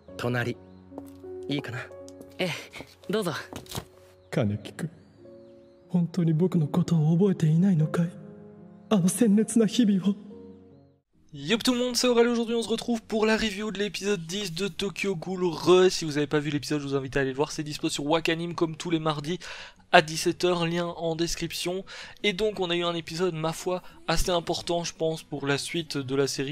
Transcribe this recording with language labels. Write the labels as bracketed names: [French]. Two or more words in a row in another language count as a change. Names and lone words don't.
[Japanese] 隣いいかな。ええ、どうぞ。金木君、本当に僕のことを覚えていないのかい？あの鮮烈な日々を。 [French] Yop tout le monde, c'est Aurel, aujourd'hui on se retrouve pour la review de l'épisode 10 de Tokyo Ghoul Re. Si vous n'avez pas vu l'épisode, je vous invite à aller le voir, c'est dispo sur Wakanim comme tous les mardis à 17h, lien en description. Et donc on a eu un épisode, ma foi, assez important je pense pour la suite de la série.